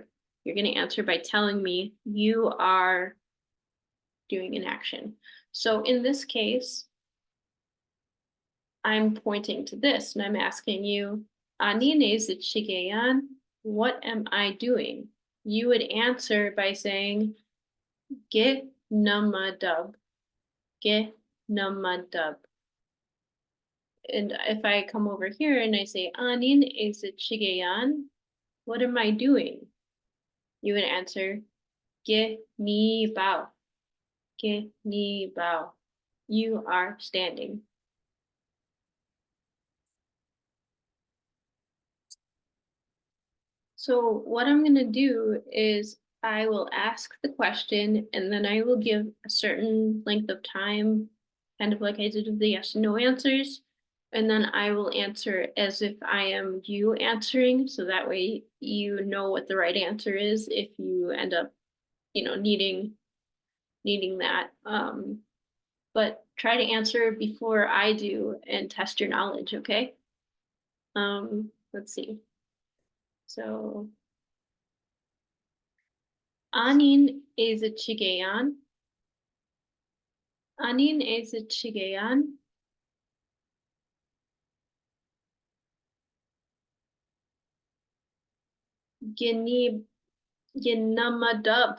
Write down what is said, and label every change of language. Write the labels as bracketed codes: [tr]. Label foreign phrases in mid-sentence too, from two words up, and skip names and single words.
[en] You're going to answer by telling me you are doing an action. So in this case, I'm pointing to this and I'm asking you, [oj] Aaniin ezhichigeyaan, [en] what am I doing? You would answer by saying, [oj] ge namadub, ge namadub. [en] And if I come over here and I say, [oj] Aaniin ezhichigeyaan, [en] what am I doing? You would answer, [oj] ge ni bao, ge ni bao. [en] You are standing. So what I'm going to do is I will ask the question and then I will give a certain length of time, kind of like I did with the yes and no answers. And then I will answer as if I am you answering. So that way you know what the right answer is if you end up, needing that. But try to answer before I do and test your knowledge, okay? Let's see. So [oj] Aaniin ezhichigeyaan. Aaniin ezhichigeyaan. Gini ginamadub.